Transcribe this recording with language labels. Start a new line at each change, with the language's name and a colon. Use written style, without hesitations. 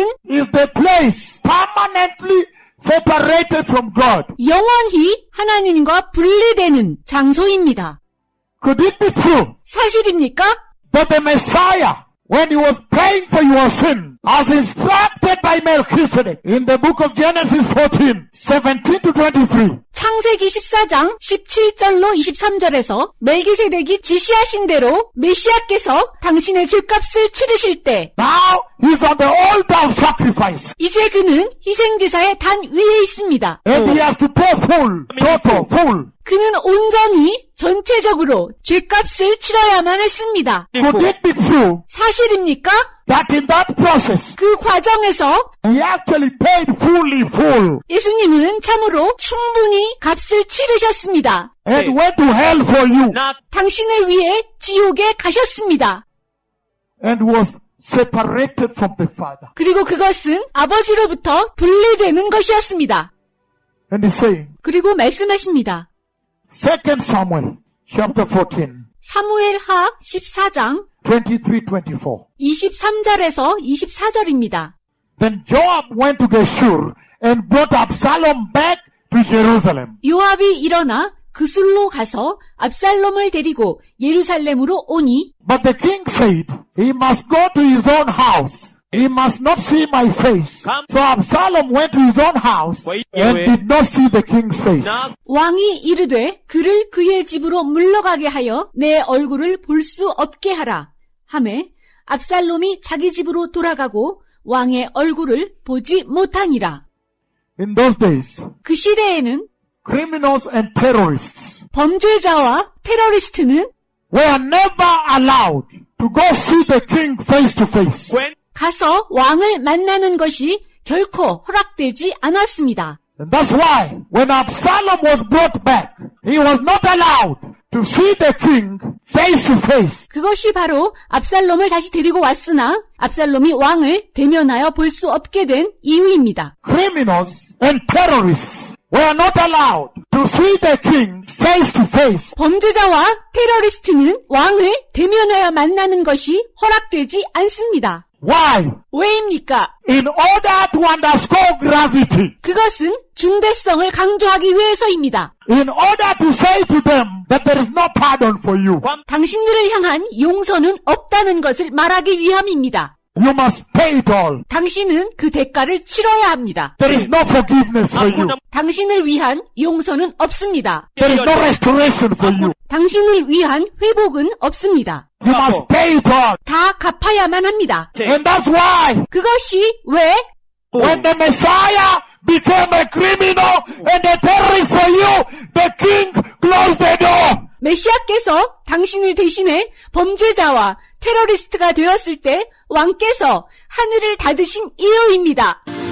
English: is the place permanently separated from God.
Korean: 영원히 하나님과 분리되는 장소입니다.
English: Could it be true
Korean: 사실입니까?
English: that the Messiah, when he was paying for your sin, as instructed by Melchizedek in the book of Genesis 14, 17 to 23,
Korean: 창세기 14장 17절로 23절에서 멜기세덱이 지시하신 대로 메시아께서 당신의 죄값을 치르실 때
English: now he's on the altar of sacrifice.
Korean: 이제 그는 희생제사의 단 위에 있습니다.
English: And he has to pay full.
Korean: 그는 온전히 전체적으로 죄값을 치러야만 했습니다.
English: Could it be true
Korean: 사실입니까?
English: that in that process,
Korean: 그 과정에서
English: he actually paid full
Korean: 예수님은 참으로 충분히 값을 치르셨습니다.
English: and went to hell for you
Korean: 당신을 위해 지옥에 가셨습니다.
English: and was separated from the Father?
Korean: 그리고 그것은 아버지로부터 분리되는 것이었습니다.
English: And he's saying,
Korean: 그리고 말씀하십니다.
English: 2 Samuel chapter 14,
Korean: 사무엘하 14장
English: 23-24.
Korean: 23절에서 24절입니다.
English: Then Joab went to Geshur and brought Absalom back to Jerusalem.
Korean: 요압이 일어나 그술로 가서 압살롬을 데리고 예루살렘으로 오니
English: But the king said, he must go to his own house. He must not see my face. So Absalom went to his own house and did not see the king's face.
Korean: 왕이 이르되 그를 그의 집으로 물러가게 하여 내 얼굴을 볼 수 없게 하라 하매 압살롬이 자기 집으로 돌아가고 왕의 얼굴을 보지 못하니라.
English: In those days,
Korean: 그 시대에는
English: criminals and terrorists
Korean: 범죄자와 테러리스트는
English: were never allowed to go see the king face to face.
Korean: 가서 왕을 만나는 것이 결코 허락되지 않았습니다.
English: And that's why when Absalom was brought back, he was not allowed to see the king face to face.
Korean: 그것이 바로 압살롬을 다시 데리고 왔으나 압살롬이 왕을 대면하여 볼 수 없게 된 이유입니다.
English: Criminals and terrorists were not allowed to see the king face to face.
Korean: 범죄자와 테러리스트는 왕을 대면하여 만나는 것이 허락되지 않습니다.
English: Why?
Korean: 왜입니까?
English: In order to underscore gravity.
Korean: 그것은 중대성을 강조하기 위해서입니다.
English: In order to say to them that there is no pardon for you.
Korean: 당신들을 향한 용서는 없다는 것을 말하기 위함입니다.
English: You must pay it all.
Korean: 당신은 그 대가를 치러야 합니다.
English: There is no forgiveness for you.
Korean: 당신을 위한 용서는 없습니다.
English: There is no restoration for you.
Korean: 당신을 위한 회복은 없습니다.
English: You must pay it all.
Korean: 다 갚아야만 합니다.
English: And that's why
Korean: 그것이 왜
English: when the Messiah became a criminal and a terrorist for you, the king closed the door.
Korean: 메시아께서 당신을 대신해 범죄자와 테러리스트가 되었을 때 왕께서 하늘을 닫으신 이유입니다.